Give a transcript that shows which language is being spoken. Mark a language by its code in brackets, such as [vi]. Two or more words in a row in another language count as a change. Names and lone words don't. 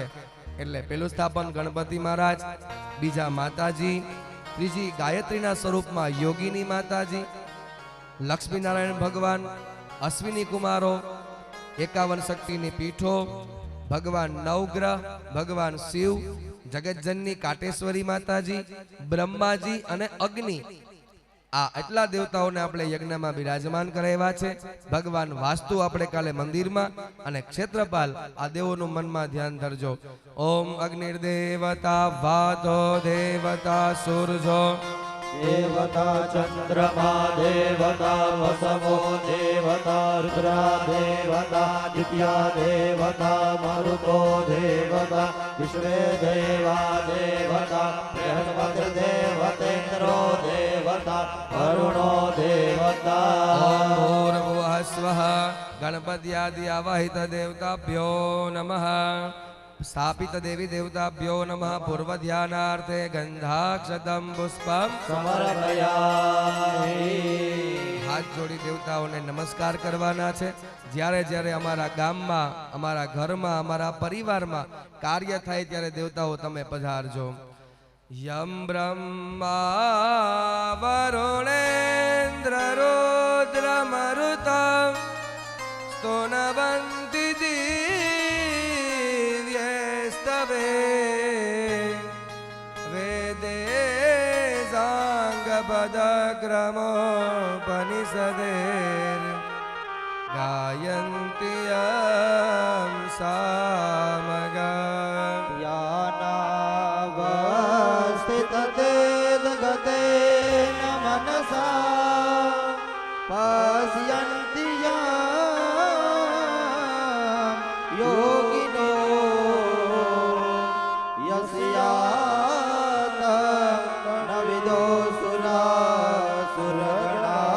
[gu] એટલે પેલું સ્થાપન ગણપતિ મહારાજ, બીજા માતાજી, ત્રીજી ગાયત્રીના સ્વરૂપમાં યોગીની માતાજી, લક્ષ્મીનારાયણ ભગવાન, અશ્વિની કુમારો, 51 શક્તિની પીઠો, ભગવાન નવગ્રહ, ભગવાન શિવ, જગતજનની કાટેશ્વરી માતાજી, બ્રહ્માજી અને અગ્નિ. આ એટલા દેવતાઓને આપણે યજ્ઞમાં બિરાજમાન કરાવ્યા છે. ભગવાન વાસ્તુ આપણે કાલે મંદિરમાં, અને ક્ષેત્રપાલ, આ દેવોનું મનમાં ધ્યાન ધરજો. [sa] ઓમ અગ્નિર્દેવતા વાતો દેવતા સૂરજો देवता चंद्रमा देवता वसवो देवता रुद्रा देवता दित्या देवता मरुतो देवता विश्वे देवा देवता बृहस्पति देवतेन्द्रो देवता वरुणो देवता ओम भूर्भुवः स्वः गणपत्यादि आवाहित देवताभ्यो नमः स्थापित देवी देवताभ्यो नमः पूर्व ध्यानार्थे गंधाक्षतम पुष्पम समर्पयामि [gu] હાથ જોડી દેવતાઓને નમસ્કાર કરવાના છે જ્યારે જ્યારે અમારા ગામમાં અમારા ઘરમાં અમારા પરિવારમાં કાર્ય થાય ત્યારે દેવતાઓ તમે પધારજો [sa] યમ બ્રહ્મા વરુણેન્દ્ર રુદ્ર મરુતમ સ્તોનવંતિ દિવ્યેસ્તવે વેદે સાંગપદક્રમોપનિષદેર गायन्ति यं सामगा यानावस्थितते जगते न मनसा पश्यन्ति यां योगिनो यस्यातं न विदो सुरासुरगणा